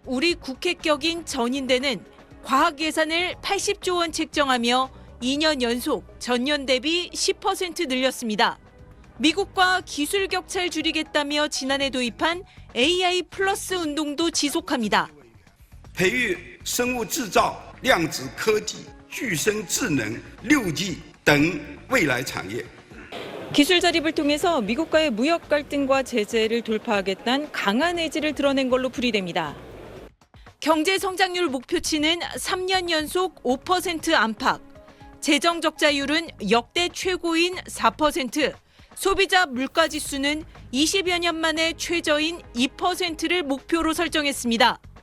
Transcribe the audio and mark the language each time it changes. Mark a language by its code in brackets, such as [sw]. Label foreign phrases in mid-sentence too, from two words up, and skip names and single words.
[ko] 우리 국회격인 전인대는 과학 예산을 80조 원 책정하며 2년 연속 전년 대비 10% 늘렸습니다. 미국과 기술 격차를 줄이겠다며 지난해 도입한 AI 플러스 운동도 지속합니다. [zh] 培育生物制造、量子科技、具身智能、6G等未来产业。 [ko] 기술 자립을 통해서 미국과의 무역 갈등과 제재를 돌파하겠다는 강한 의지를 드러낸 걸로 풀이됩니다. 경제 성장률 목표치는 3년 연속 5% 안팎, 재정 적자율은 역대 최고인 4%, 소비자 물가 지수는 20여 년 만에 최저인 2%를 목표로 설정했습니다.